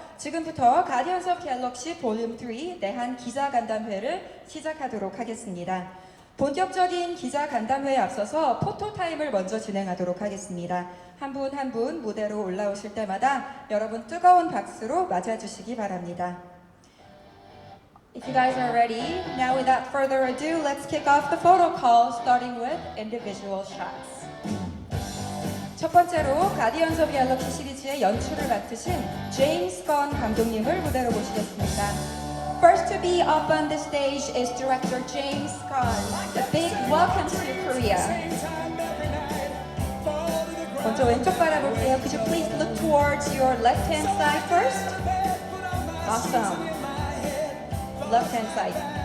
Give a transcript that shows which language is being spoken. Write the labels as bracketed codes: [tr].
[ko] 지금부터 가디언즈 오브 갤럭시 볼륨 3 내한 기자간담회를 시작하도록 하겠습니다. 본격적인 기자간담회에 앞서서 포토타임을 먼저 진행하도록 하겠습니다. 한 분 한 분 무대로 올라오실 때마다 여러분 뜨거운 박수로 맞아주시기 바랍니다. [en] If you guys are ready, now without further ado, let's kick off the photo call starting with individual shots. [ko] 첫 번째로 가디언즈 오브 갤럭시 시리즈의 연출을 맡으신 제임스 건 감독님을 무대로 모시겠습니다. [en] First to be up on the stage is director James Gunn. A big welcome to Korea. [ko] 먼저 왼쪽 바라볼게요. [en] Could you please look towards your left-hand side first? Awesome. Left-hand side.